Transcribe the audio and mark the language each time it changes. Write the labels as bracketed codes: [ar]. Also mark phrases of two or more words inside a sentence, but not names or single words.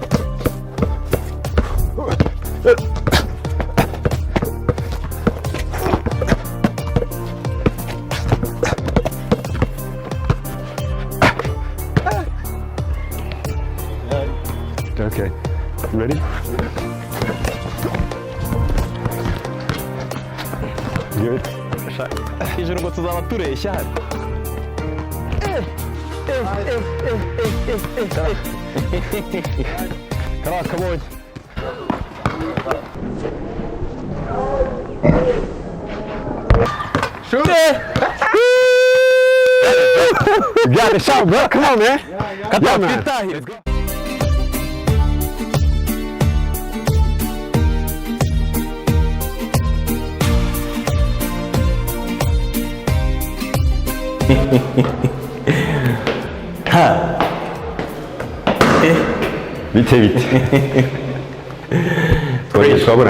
[en] Okay. You ready? Good. [rw] Ijoro ngo tuzaba tureshya hano. Kara kabonye. [en] Shoot it! You got a shot, bro. Come on, man. Yeah, man. Let's go. Ha. [rw] Bite. Turaburanye.